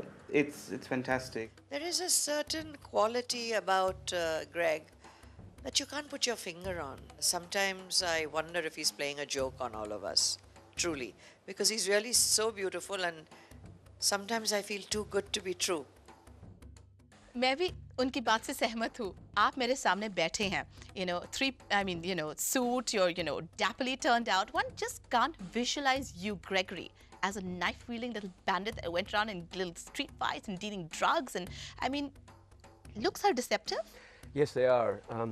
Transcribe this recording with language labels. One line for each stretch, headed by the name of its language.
English: It's fantastic. There is a certain quality about Greg that you can't put your finger on. Sometimes I wonder if he's playing a joke on all of us, truly, because he's really so beautiful, and sometimes I feel too good to be true.
Hindi: मैं भी उनकी बात से सहमत हूँ. आप मेरे सामने बैठे हैं.
English: Suit, you're, dapperly turned out. One just can't visualize you, Gregory, as a knife-wielding little bandit that went around in little street fights and dealing drugs. And, I mean, looks are deceptive. Yes, they are.